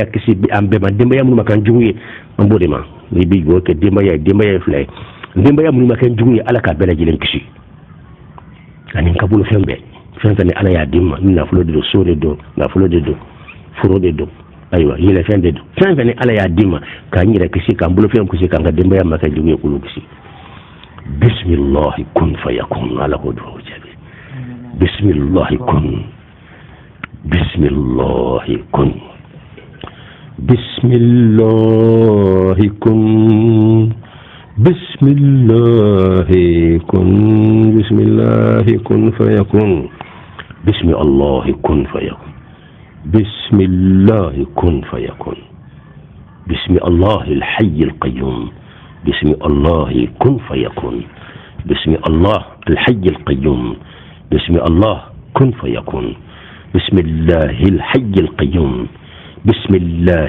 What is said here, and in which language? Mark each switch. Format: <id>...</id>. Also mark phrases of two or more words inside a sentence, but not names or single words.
<bm>kisi an bɛɛ ma denbaya minnu ma kɛ jugu ye an b'o de ma n'i bɛ jɔ kɛ denbaya ye fila ye denbaya minnu ma kɛ jugu ye ala k'a bɛɛ lajɛlen kisi ani ka bolo fɛn bɛɛ fɛn fɛn ni ala y'a di ma ni nafolo de don so de don nafolo de don foro de don ayiwa yɛlɛfɛn de don fɛn fɛn ni ala y'a di ma k'an yɛrɛ kisi k'an bolofɛn kisi k'an ka denbaya ma kɛ jugu ye k'olu kisi</bm> <ar>بسم الله كن فيكون</ar> <bm>ala ko dugawu jaabi</bm> <ar>بسم الله كن بسم الله كن بسم الله كن بسم الله كن بسم الله كن فيكون بسم الله كن فيكون بسم الله كن فيكون بسم الله الحي القيوم بسم الله كن فيكون بسم الله الحي القيوم بسم الله كن فيكون بسم الله الحي القيوم بسم الله</ar>